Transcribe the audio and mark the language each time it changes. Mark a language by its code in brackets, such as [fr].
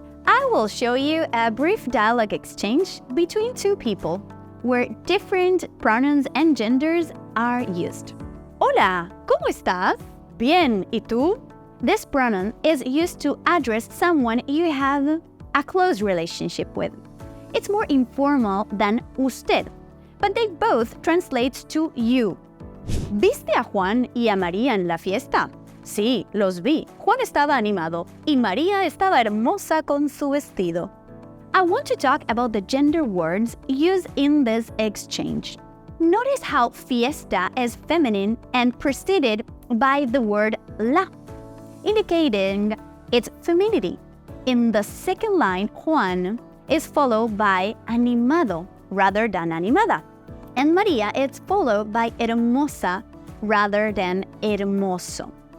[en] I will show you a brief dialogue exchange between two people where different pronouns and genders are used. [es] Hola, ¿cómo estás? Bien, ¿y tú? [en] This pronoun is used to address someone you have a close relationship with. It's more informal than usted, but they both translate to you. [es] ¿Viste a Juan y a María en la fiesta? Sí, los vi. Juan estaba animado y María estaba hermosa con su vestido. [en] I want to talk about the gender words used in this exchange. Notice how fiesta is feminine and preceded by the word la, indicating its femininity. In the second line, Juan is followed by animado rather than animada, and María is followed by hermosa rather than hermoso.